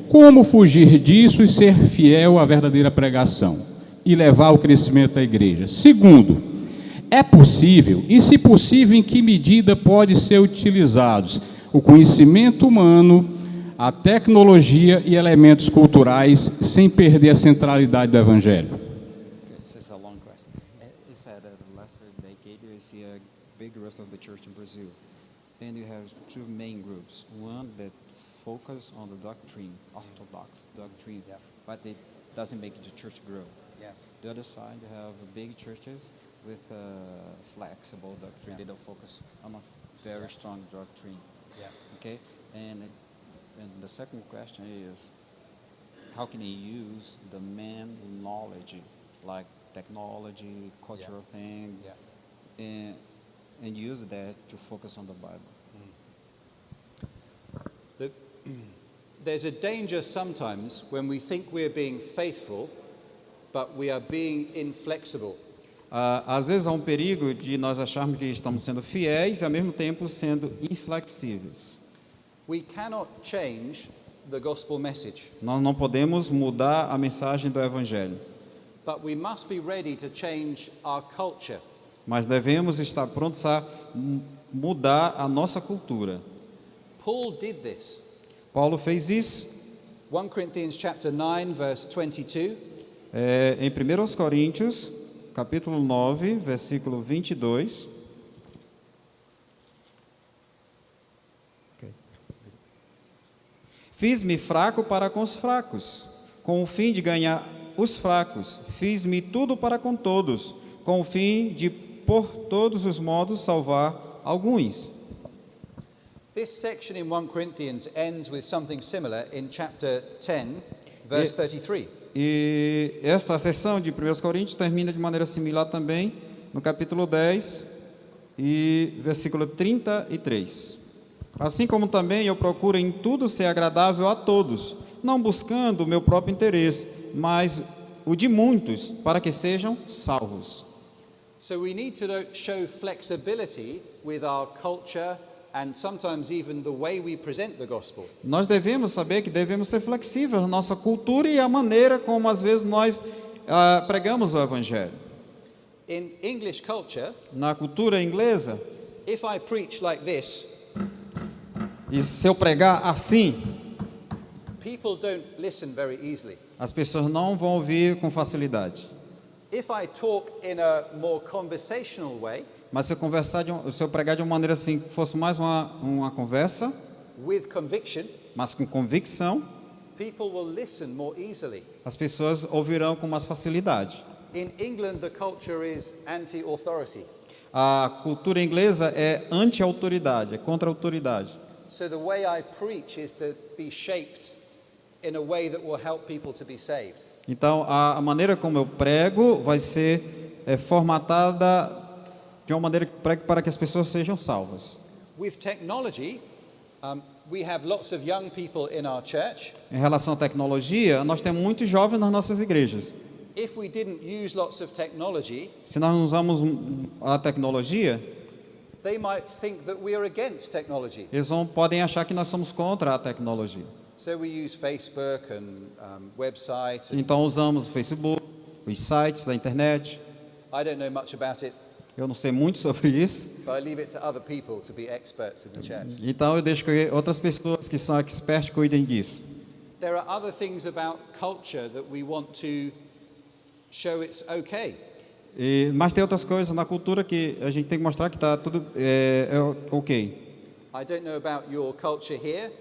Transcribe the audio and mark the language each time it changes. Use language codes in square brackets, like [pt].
[pt] Como fugir disso e ser fiel à verdadeira pregação e levar ao crescimento da igreja? Segundo, é possível, e se possível, em que medida pode ser utilizados o conhecimento humano, a tecnologia e elementos culturais sem perder a centralidade do evangelho? [en] This is a long question. It said that the last decade you see a big growth of the church in Brazil. Then you have two main groups. One that focus on the doctrine, orthodox doctrine, but it doesn't make the church grow. Yeah. The other side, you have big churches with flexible doctrine. They don't focus on a very strong doctrine. Yeah. Okay, and the second question is, how can they use the man knowledge, like technology, cultural thing, and use that to focus on the Bible? There's a danger sometimes when we think we're being faithful, but we are being inflexible. [pt] Às vezes há um perigo de nós acharmos que estamos sendo fiéis e ao mesmo tempo sendo inflexíveis. [en] We cannot change the gospel message, [pt] Nós não podemos mudar a mensagem do evangelho, [en] but we must be ready to change our culture. [pt] mas devemos estar prontos a mudar a nossa cultura. [en] Paul did this. [pt] Paulo fez isso [en] 1 Corinthians chapter 9 verse 22. [pt] em 1 Coríntios, capítulo 9, versículo 22. Fiz-me fraco para com os fracos, com o fim de ganhar os fracos, fiz-me tudo para com todos, com o fim de, por todos os modos, salvar alguns. [en] This section in 1 Corinthians ends with something similar in chapter 10, verse 33. [pt] E esta seção de 1 Coríntios termina de maneira similar também no capítulo 10 e versículo 33. Assim como também eu procuro em tudo ser agradável a todos, não buscando o meu próprio interesse, mas o de muitos, para que sejam salvos. [en] So we need to show flexibility with our culture and sometimes even the way we present the gospel. [pt] Nós devemos saber que devemos ser flexíveis na nossa cultura e a maneira como às vezes nós pregamos o evangelho. [en] In English culture, [pt] Na cultura inglesa, [en] if I preach like this, [pt] e se eu pregar assim, [en] people don't listen very easily. [pt] as pessoas não vão ouvir com facilidade. [en] If I talk in a more conversational way, [pt] Mas se eu pregar de uma maneira assim, que fosse mais uma conversa, [en] with conviction, [pt] mas com convicção, [en] people will listen more easily. [pt] as pessoas ouvirão com mais facilidade. [en] In England, the culture is anti-authority. [pt] A cultura inglesa é anti-autoridade, é contra a autoridade. [en] So the way I preach is to be shaped in a way that will help people to be saved. [pt] Então, a maneira como eu prego vai ser formatada de uma maneira que pregue para que as pessoas sejam salvas. [en] With technology, we have lots of young people in our church. [pt] Em relação à tecnologia, nós temos muitos jovens nas nossas igrejas. [en] If we didn't use lots of technology, [pt] Se nós não usamos a tecnologia, [en] they might think that we are against technology. [pt] eles podem achar que nós somos contra a tecnologia. [en] So we use Facebook and website. And [pt] Então usamos o Facebook, os sites da internet. [en] I don't know much about it, [pt] Eu não sei muito sobre isso. [en] but I leave it to other people to be experts in the church. [pt] Então eu deixo que outras pessoas que são experts cuidem disso. [en] There are other things about culture that we want to show it's okay. [pt] Mas tem outras coisas na cultura que a gente tem que mostrar que está tudo ok. [en] I don't know about your culture here,